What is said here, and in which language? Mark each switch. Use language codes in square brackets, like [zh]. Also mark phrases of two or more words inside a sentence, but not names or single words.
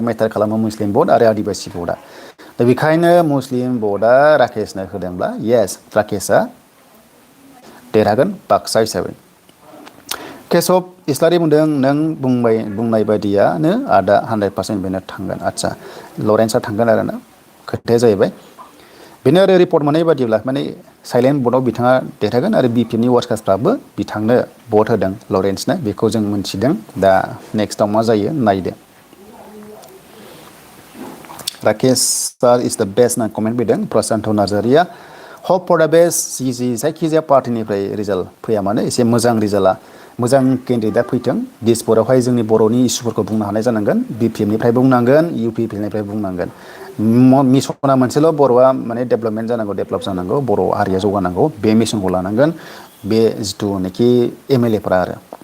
[brx] मेटार खालामो मुस्लिम भट आरो आदिबासि भटआ दा बेखायनो मुस्लिम भटआ राकेशनो होदोंब्ला येस राकेशआ देरहागोन बाक्सा हिसाबै केशब इस्लारि बुंदों नों बुंनाय बायदियानो आदा 100% बेनो थांगोन आदसा लरेन्सआ थांगोन आरोना खोथाया जाहैबाय बेनो आरो रिपर्ट मोननाय बादिब्ला माने साइलेन्ट भटआव बिथाङा देरहागोन आरो बिपिएफनि वार्कार्सफ्राबो बिथांनो भट होदों लरेन्सनो बेखौ जों मोनथिदों दा नेक्स्टआव मा जायो नायदो राकेश सार [en] is the best [brx] होनना कमेन्ट फैदों प्रशान्त नार्जारिया [en] hope for the best [brx] जायखिजाया पार्टिनिफ्राय रिजाल्ट फैया मानो एसे मोजां रिजाल्टआ मोजां केन्डिडेटआ फैथों दिसपुरावहाय जोंनि बर'नि इस्युफोरखौ बुंनो हानाय जानांगोन बिपिएफनिफ्राय बुंनांगोन इउपिपिएलनिफ्राय बुंनांगोन मिसना मोनसेल' बर'आ माने डेभेलपमेन्ट जानांगौ डेभेलप जानांगौ बर' हारिया जौगानांगौ बे मिसनखौ लानांगोन बे जिथुनाखि एमएलएफोरा आरो